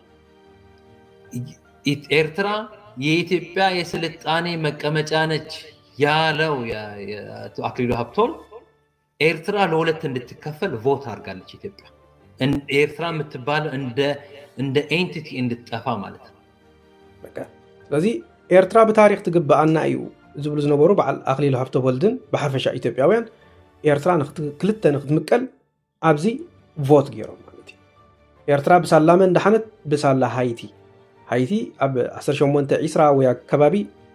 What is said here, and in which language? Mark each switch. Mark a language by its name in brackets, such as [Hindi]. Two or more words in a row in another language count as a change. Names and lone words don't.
[Amharic] ኤርትራ የኢትዮጵያ የስልጣኔ መቀመጫ ነች ያለው አክሊሉ ሀብተወልድ ኤርትራ ለሁለት እንድትከፈል ቮት አድርጋለች። ኢትዮጵያ ኤርትራ የምትባል እንደ ኤንቲቲ እንድትጠፋ ማለት ነው። [Tigrinya] ስለዚ ኤርትራ በታሪክ ትግባአና እዩ ዝብሉ ዝነበሩ በዓል አክሊሉ ሀብተወልድን ብሓፈሻ ኢትዮጵያውያን ኤርትራ ክልተ ንክትምቀል ኣብዚ ቮት ገይሮም ማለት እዩ። ኤርትራ ብሳላ መን ዳሓነት ብሳላ ሃይቲ ኣብ 1820 ወይ ከባቢ